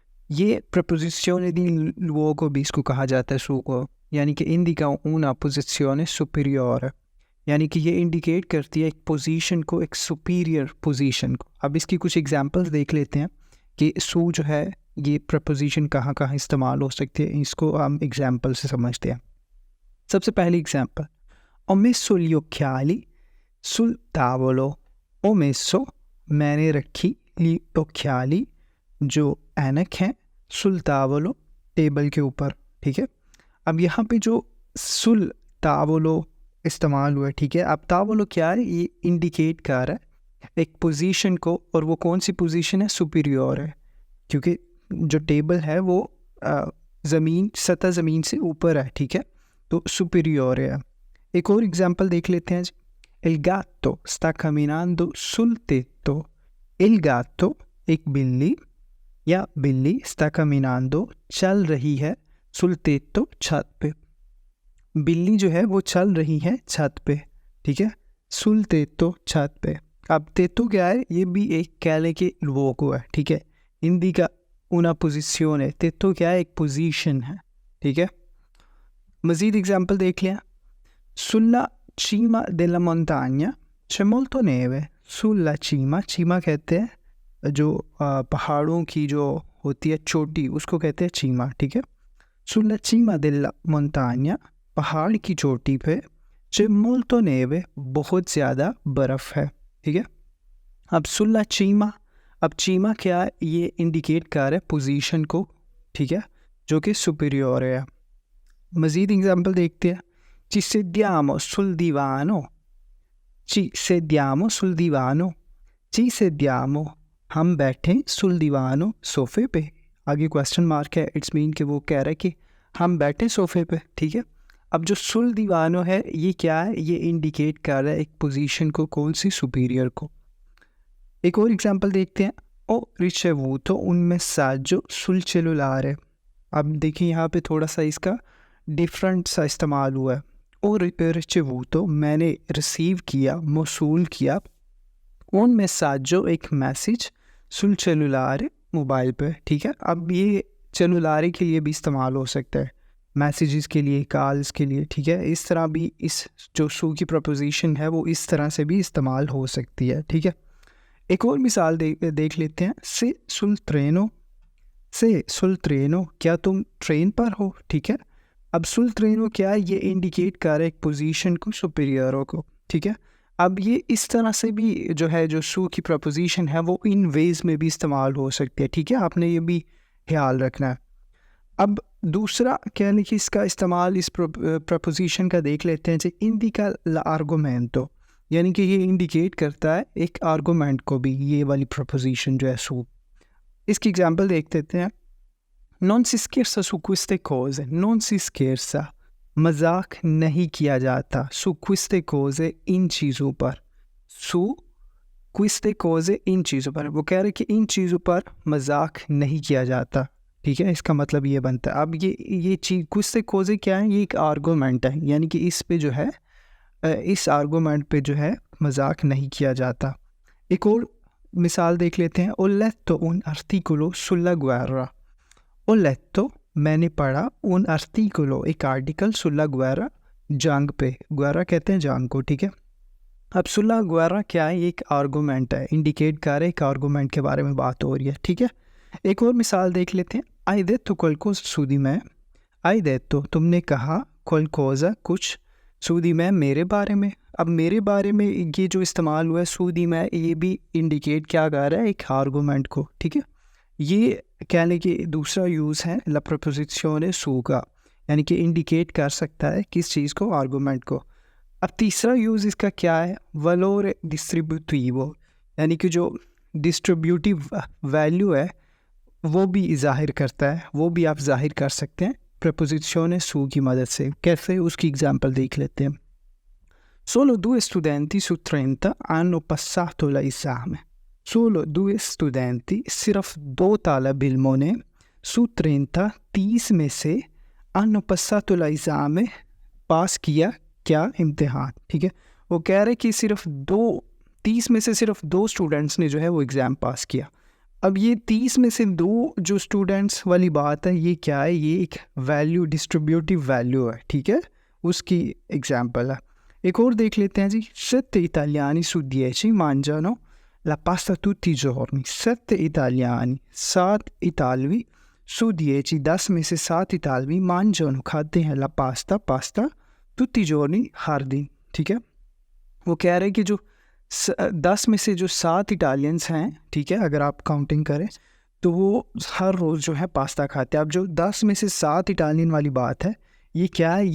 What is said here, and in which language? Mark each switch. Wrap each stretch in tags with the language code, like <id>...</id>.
<hi>ये प्रपोजिशोने दी luogo भी इसको कहा जाता है सु को, यानी कि</hi> <it>indica una posizione superiore,</it> <hi>यानी कि ये इंडिकेट करती है एक पोजीशन को, एक सुपीरियर पोजीशन को। अब इसकी कुछ एग्जांपल्स देख लेते हैं कि सु जो है ये प्रपोजिशन कहाँ कहाँ इस्तेमाल हो सकती है। इसको हम एग्जांपल से समझते हैं। सबसे पहली example,</hi> <it>ho messo gli occhiali sul tavolo। ho messo,</it> <hi>मैंने रखी,</hi> <it>gli occhiali,</it> <hi>जो ऐनक है, सुल तावलो, टेबल के ऊपर। ठीक है, अब यहाँ पे जो सुल तावलो इस्तेमाल हुआ है, ठीक है। अब तावलो क्या है, ये इंडिकेट कर रहा है एक पोजीशन को, और वो कौन सी पोजीशन है, सुपीरियर है, क्योंकि जो टेबल है वो ज़मीन, सतह ज़मीन से ऊपर है। ठीक है, तो सुपीरियर है। एक और एग्जांपल देख लेते हैं।</hi> <it>Il gatto sta camminando sul tetto। il gatto,</it> <hi>एक बिल्ली या बिल्ली,</hi> <it>sta camminando,</it> <hi>चल रही है,</hi> <it>sul tetto,</it> <hi>छत पे। बिल्ली जो है वो चल रही है छत पे। ठीक है,</hi> <it>sul tetto,</it> <hi>छत पे। अब tetto क्या है, ये भी एक कहने के luogo है। ठीक है,</hi> <it>indica una posizione।</it> <hi>tetto क्या है, एक पोजीशन है। ठीक है, मज़ीद एग्जांपल देख लिया।</hi> <it>Sulla cima della montagna c'è molto neve।</it> <hi>sulla cima, cima कहते हैं जो पहाड़ों की जो होती है चोटी, उसको कहते हैं चीमा। ठीक है,</hi> <it>sulla cima della montagna,</it> <hi>पहाड़ की चोटी पे,</hi> <it>c'è molto neve,</it> <hi>बहुत ज़्यादा बर्फ़ है। ठीक है, अब</hi> <it>sulla cima,</it> <hi>अब चीमा क्या है, ये इंडिकेट कर रहा है पोजीशन को। ठीक है, जो कि सुपीरियर है। मज़ीद एग्जांपल देखते हैं।</hi> <it>ci sediamo sul divano। ci sediamo sul divano, ci sediamo,</it> <hi>हम बैठे,</hi> <it>sul divano,</it> <hi>सोफ़े पे। आगे क्वेश्चन मार्क है, इट्स मीन कि वो कह रहा है कि हम बैठे सोफ़े पे। ठीक है, अब जो sul divano है ये क्या है, ये इंडिकेट कर रहा है एक पोजीशन को, कौन सी, सुपीरियर को। एक और एग्जांपल देखते हैं।</hi> <it>ho ricevuto un messaggio sul cellulare।</it> <hi>अब देखिए यहाँ पे थोड़ा सा इसका डिफरेंट सा इस्तेमाल हुआ है। और रिसीवूतो, मैंने रिसीव किया, मौसूल किया, उन मैसेजो, एक मैसेज, सुल सेलुलारे, मोबाइल पे। ठीक है, अब ये सेलुलारे के लिए भी इस्तेमाल हो सकता है, मैसेजेस के लिए, कॉल्स के लिए। ठीक है, इस तरह भी इस जो सु की प्रपोजिशन है वो इस तरह से भी इस्तेमाल हो सकती है। ठीक है, एक और मिसाल देख लेते हैं। से सुल ट्रेनो, से सुल ट्रेनो, क्या तुम ट्रेन पर हो। ठीक है, अब सुल ट्रेनो क्या है, ये इंडिकेट कर रहा है एक पोजीशन को, सुपीरियरों को। ठीक है, अब ये इस तरह से भी जो है, जो सु की प्रपोजिशन है वो इन वेज में भी इस्तेमाल हो सकती है। ठीक है, आपने ये भी ख्याल रखना है। अब दूसरा कहने की इसका इस्तेमाल इस प्रपोजिशन का देख लेते हैं।</hi> <it>इंडिका l'argomento,</it> <hi>यानी कि ये इंडिकेट करता है एक आर्गूमेंट को भी, ये वाली प्रपोजिशन जो है सु। इसकी एग्जांपल देख लेते हैं।</hi> <it>Non si scherza su queste cose, non si scherza,</it> <hi>मजाक नहीं किया जाता,</hi> <it>su queste cose,</it> <hi>इन चीज़ों पर,</hi> <it>su queste cose, इन चीज़ों पर।</it> <hi>वो कह रहे कि इन चीज़ों पर मजाक नहीं किया जाता। ठीक है, इसका मतलब ये बनता है। अब ये चीज़</hi> <it>queste cose</it> <hi>क्या है, ये एक आर्गूमेंट है, यानी कि इस पे जो है, इस आर्गूमेंट पे जो है मजाक नहीं किया जाता। एक और मिसाल देख लेते हैं।</hi> <it>Ho letto un articolo sulla guerra। ho letto,</it> <hi>मैंने पढ़ा,</hi> <it>un articolo,</it> <hi>एक आर्टिकल,</hi> <it>sulla guerra,</it> <hi>जंग पे। guerra कहते हैं जंग को। ठीक है, अब</hi> <it>sulla guerra</it> <hi>क्या है, ये एक आर्गूमेंट है, इंडिकेट कर रहा है एक आर्गूमेंट के बारे में बात हो रही है। ठीक है, एक और मिसाल देख लेते हैं।</hi> <it>hai detto qualcosa su di me। hai detto,</it> <hi>तुमने कहा,</hi> <it>qualcosa,</it> <hi>कुछ,</hi> <it>su di me,</it> <hi>मेरे बारे में। अब मेरे बारे में ये जो इस्तेमाल हुआ है</hi> <it>su di me,</it> <hi>ये भी इंडिकेट क्या कर रहा है, एक आर्गूमेंट को। ठीक है, ये कहने की दूसरा यूज़ है ला प्रपोजिशोने सु का, यानी कि इंडिकेट कर सकता है किस चीज़ को, आर्गूमेंट को। अब तीसरा यूज़ इसका क्या है, वलोरे डिस्ट्रीब्यूटिवो, यानी कि जो डिस्ट्रीब्यूटिव वैल्यू है वो भी ज़ाहिर करता है, वो भी आप ज़ाहिर कर सकते हैं प्रपोजिशोने सु की मदद से। कैसे, उसकी एग्जांपल देख लेते हैं।</hi> <it>Solo 2 studenti su 30 hanno passato l'esame. Solo 2 studenti,</it> <hi>सिर्फ 2 तालब इल्मों ने सु 30 में से अन्नो</hi> <it>passato l'esame</it> <hi>पास किया क्या इम्तिहान, ठीक है। वो कह रहे कि सिर्फ 30 में से सिर्फ 2 स्टूडेंट्स ने जो है वो एग्ज़ाम पास किया। अब ये 30 में से 2 जो स्टूडेंट्स वाली बात है, ये क्या है? ये एक वैल्यू, डिस्ट्रीब्यूटिव वैल्यू है, ठीक है, उसकी एग्जांपल है। एक और देख लेते हैं जी।</hi> <it>7 italiani su 10 mangiano la pasta tutti i giorni. 7 italiani,</it> <hi>7 इतालवी su 10, 10 में से 7 इतालवी</hi> <it>mangiano,</it> <hi>खाते हैं la pasta</hi> <it>tutti i giorni,</it> <hi>हर दिन, ठीक है। वो कह रहे हैं कि जो 10 में से जो 7 इटालियंस हैं, ठीक है, अगर आप काउंटिंग करें तो वो हर रोज़ जो है पास्ता खाते हैं। अब जो 10 में से 7 इटालियन वाली बात है, ये क्या है?</hi>